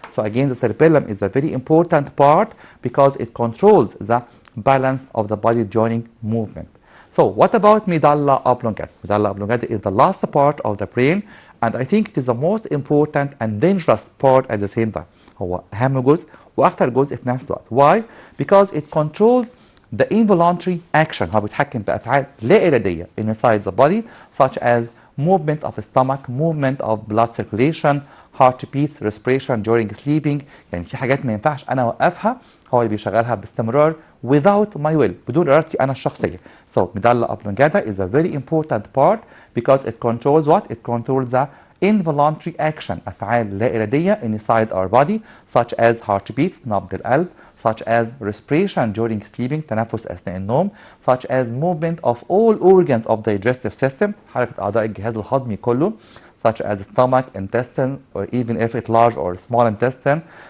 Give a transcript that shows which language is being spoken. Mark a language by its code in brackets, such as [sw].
[en] So again the cerebellum is a very important part because it controls the balance of the body during movement. So what about medulla oblongata? Medulla oblongata is the last part of the brain and I think it is the most important and dangerous part at the same time. [ar] هو أهم جزء وأخطر جزء في نفس الوقت. [en] Why? Because it controls the involuntary action. [ar] هو بيتحكم في أفعال لا إرادية [en] inside the body such as movement of stomach, movement of blood circulation, heartbeats, respiration during sleeping. [ar] يعني في حاجات ما ينفعش أنا أوقفها هو اللي بيشغلها باستمرار [en] without my will [ar] بدون إرادتي أنا الشخصية. [en] So medulla oblongata is a very important part because it controls what? It controls the involuntary action [ar] أفعال لا إرادية [en] inside our body such as heartbeats [ar] نبض القلب [en] such as respiration during sleeping [ar] تنفس أثناء النوم [en] such as movement of all organs of the digestive system [ar] حركة أعضاء الجهاز الهضمي كله [en] such as stomach, intestine or even if it's large or small intestine